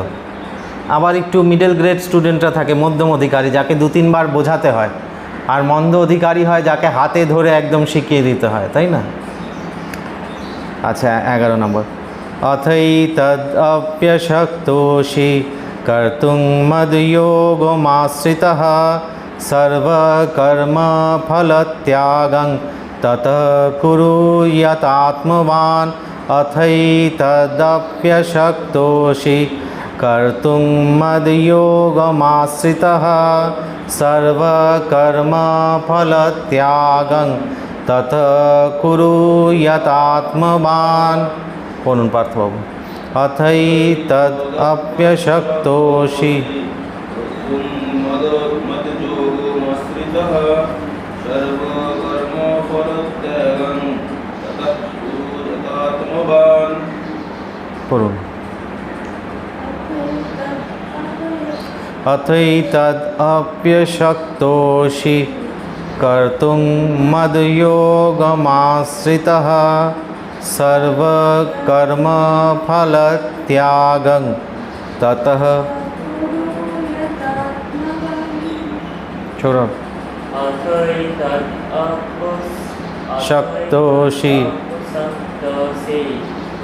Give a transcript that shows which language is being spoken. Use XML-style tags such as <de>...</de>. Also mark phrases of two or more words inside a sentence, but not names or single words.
<bn>আবার একটু</bn> <en>middle grade students</en> <bn>থাকে, মধ্যম অধিকারী, যাকে 2-3 বার বোঝাতে হয়। আর মন্দ অধিকারী হয় যাকে হাতে ধরে একদম শিখিয়ে দিতে হয়, তাই না? আচ্ছা, 11 নম্বর,</bn> <sa>অথৈতদপ্যশক্তোষি कर्तुं मद्योगमाश्रितः सर्वकर्मफलत्यागं ततः कुरु यतात्मवान्। अथैतदप्यशक्तोषि कर्तुं मद्योगमाश्रितः सर्वकर्मफलत्यागं ततः कुरु यतात्मवान्।</sa> <bn>বলুন পার্থবাবু। अथैतदप्यशक्तोषि পড়ুন।</bn> <sa>अथैतदप्यशक्तोषि कर्तुं मद्योगमाश्रितः सर्वकर्मफलत्यागं ततः छोड़ो शक्तोषि</sa>